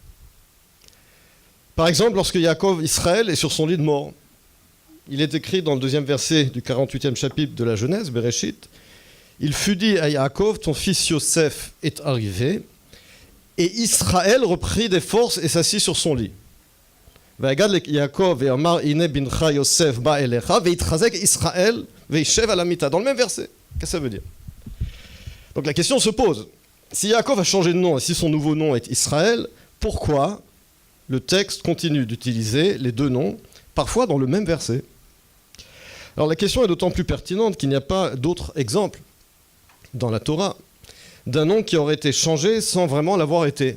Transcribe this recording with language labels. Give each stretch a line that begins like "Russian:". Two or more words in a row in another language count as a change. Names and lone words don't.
French: Par exemple, lorsque Yaakov, Israël, est sur son lit de mort, il est écrit dans le 2e verset du 48e chapitre de la Genèse, Bereshit, « Il fut dit à Yaakov, ton fils Yosef est arrivé, et Israël reprit des forces et s'assit sur son lit.
Hebrew: ויגד יעקב ויאמר הנה בנך יוסף בא אליך ויתחזק ישראל וישב על המטה »
French: Dans le même verset. Qu'est-ce que ça veut dire ? Donc la question se pose. Si Yaakov a changé de nom et si son nouveau nom est Israël, pourquoi le texte continue d'utiliser les deux noms, parfois dans le même verset ? Alors la question est d'autant plus pertinente qu'il n'y a pas d'autres exemples dans la Torah d'un nom qui aurait été changé sans vraiment l'avoir été.